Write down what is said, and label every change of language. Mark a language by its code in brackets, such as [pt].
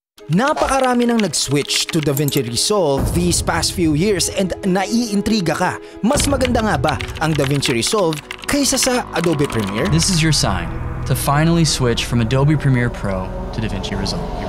[tl] Napakarami nang nag-switch to DaVinci Resolve [en] these past few years and [tl] naiintriga ka. Mas maganda nga ba ang DaVinci Resolve kaysa sa Adobe Premiere? [en] This is your sign to finally switch from Adobe Premiere Pro to DaVinci Resolve.